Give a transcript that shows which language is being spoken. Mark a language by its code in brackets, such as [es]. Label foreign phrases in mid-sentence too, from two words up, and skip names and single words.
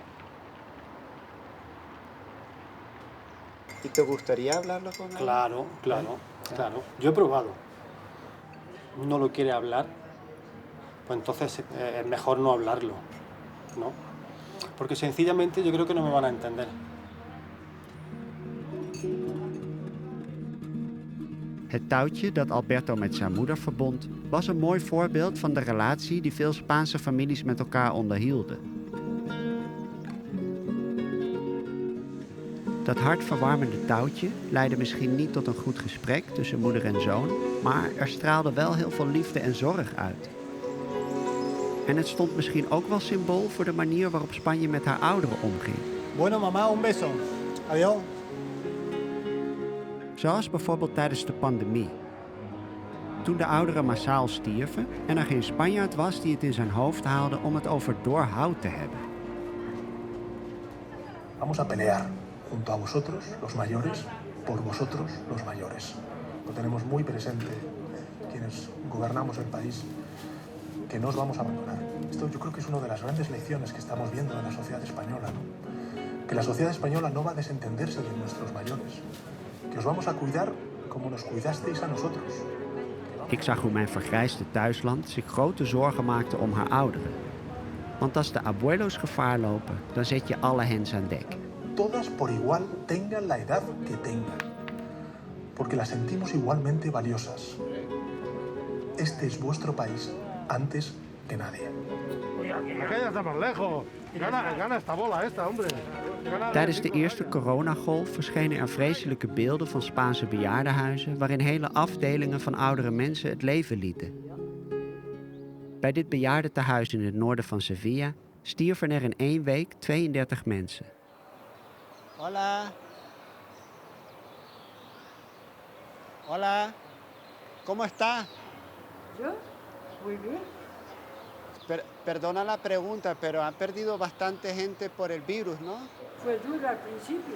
[es] ¿Y te gustaría hablarlo con él? Claro. Yo he probado. No lo quiere hablar, pues entonces es mejor no hablarlo, ¿no? Porque sencillamente yo creo que no me van a entender. [nl] Het touwtje dat Alberto met zijn moeder verbond, was een mooi voorbeeld van de relatie die veel Spaanse families met elkaar onderhielden. Dat hartverwarmende touwtje leidde misschien niet tot een goed gesprek tussen moeder en zoon, maar er straalde wel heel veel liefde en zorg uit. En het stond misschien ook wel symbool voor de manier waarop Spanje met haar ouderen omging. [es] Bueno, mamá, un beso. Adiós. [nl] Zoals bijvoorbeeld tijdens de pandemie. Toen de ouderen massaal stierven en er geen Spanjaard was die het in zijn hoofd haalde om het over doorhoud te hebben. [es] Vamos a pelear junto a vosotros, los mayores, por vosotros, los mayores. Lo tenemos muy presente quienes gobernamos el país, que no os vamos a abandonar. Esto yo creo que es una de las grandes lecciones que estamos viendo en la sociedad española, ¿no? Que la sociedad española no va a desentenderse de nuestros mayores, que os vamos a cuidar como nos cuidasteis a nosotros. [nl] Ik zag hoe mijn vergrijsde thuisland zich grote zorgen maakte om haar ouderen. Want als de abuelos gevaar lopen, dan zet je alle hens aan dek. [es] Todas por igual tengan la edad que tengan, porque las sentimos igualmente valiosas. Este es vuestro país antes que nadie. Aquella está más lejos. Gana esta bola, hombre. [nl] Tijdens de eerste coronagolf verschenen er vreselijke beelden van Spaanse bejaardenhuizen waarin hele afdelingen van oudere mensen het leven lieten. Bij dit bejaardentehuis in het noorden van Sevilla stierven er in 1 week 32 mensen. [es] Hola. Hola. ¿Cómo está? ¿Yo? Muy bien. Perdona la pregunta, pero han perdido bastante gente por el virus, ¿no? Fue duro al principio,